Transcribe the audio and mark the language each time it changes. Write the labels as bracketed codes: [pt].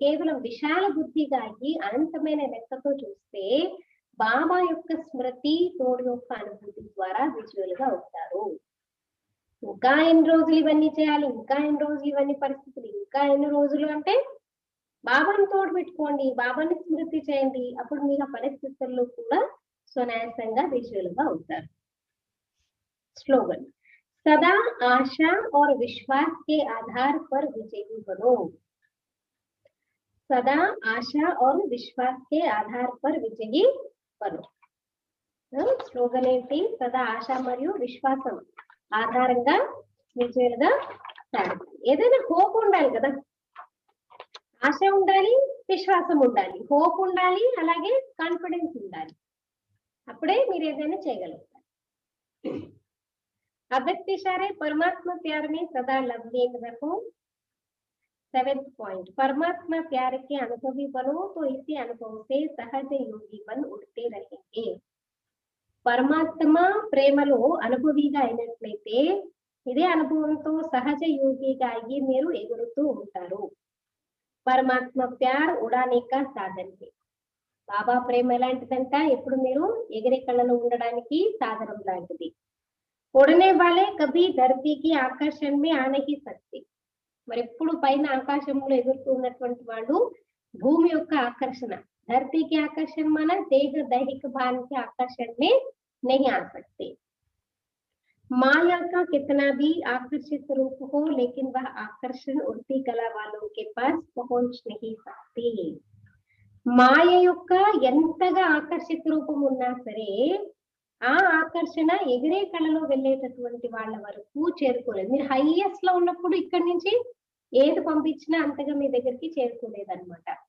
[te] కేవలం విశాల బుద్ధిగా ఈ అనంతమైన లెక్కతో చూస్తే బాబా యొక్క స్మృతి తోడు యొక్క అనుభూతి ద్వారా విజువల్గా అవుతారు. ఇంకా ఎన్ని రోజులు ఇవన్నీ చేయాలి, ఇంకా ఎన్ని రోజులు ఇవన్నీ పరిస్థితులు, ఇంకా ఎన్ని రోజులు అంటే బాబాని తోడు పెట్టుకోండి, బాబాని స్మృతి చేయండి. అప్పుడు మీరు ఆ పరిస్థితుల్లో కూడా సునాయాసంగా విజువల్గా అవుతారు. [hi] స్లోగన్ सदा आशा और विश्वास के आधार पर विजयी बनो। सदा आशा और विश्वास के आधार पर विजयी बनो. [te] స్లోగన్ ఏంటి? సదా ఆశ మరియు విశ్వాసం ఆధారంగా విజయులుగా సాగాలి. ఏదైనా హోప్ ఉండాలి కదా, ఆశ ఉండాలి, విశ్వాసం ఉండాలి, హోప్ ఉండాలి, అలాగే కాన్ఫిడెన్స్ ఉండాలి. అప్పుడే మీరు ఏదైనా చేయగలుగుతారు. [hi] अव्यक्त इशारे परमात्मा प्यार में सदा लवलीन रहो। 7th पॉइंट परमात्मा प्यार के अनुभवी बनो तो इसी अनुभव से सहज योगी बन उठते रहेंगे. [te] పరమాత్మ ప్రేమలో అనుభవిగా అయినట్లయితే ఇదే అనుభవంతో సహజ యోగిగా అయ్యి మీరు ఎగురుతూ ఉంటారు. [hi] పరమాత్మ ప్యార్ ఉడానే కా సాధన్ హై. [te] బాబా ప్రేమ ఎలాంటిదంట? ఎప్పుడు మీరు ఎగిరే కళ్ళలో ఉండడానికి సాధనం లాంటిది. [hi] उड़ने वाले कभी धरती की आकर्षण में आ नहीं सकते. [te] మరి ఎప్పుడు పైన ఆకాశంలో ఎగురుతూ ఉన్నటువంటి వాళ్ళు భూమి యొక్క ఆకర్షణ, ధరతీకి ఆకర్షణ మన దేహ దైహిక [hi] भान के आकर्षण में नहीं आ सकते. माया का कितना भी आकर्षित रूप हो, लेकिन वह आकर्षण उड़ती कला वालों के पास पहुंच नहीं सकती. [te] మాయ యొక్క ఎంతగా ఆకర్షిత రూపం ఉన్నా సరే ఆ ఆకర్షణ ఎగిరే కళలో వెళ్ళేటటువంటి వాళ్ళ వరకు చేరుకోలేదు. మీరు హైయెస్ట్ లో ఉన్నప్పుడు ఇక్కడి నుంచి ఏది పంపించినా అంతగా మీ దగ్గరికి చేరుకోలేదు అనమాట.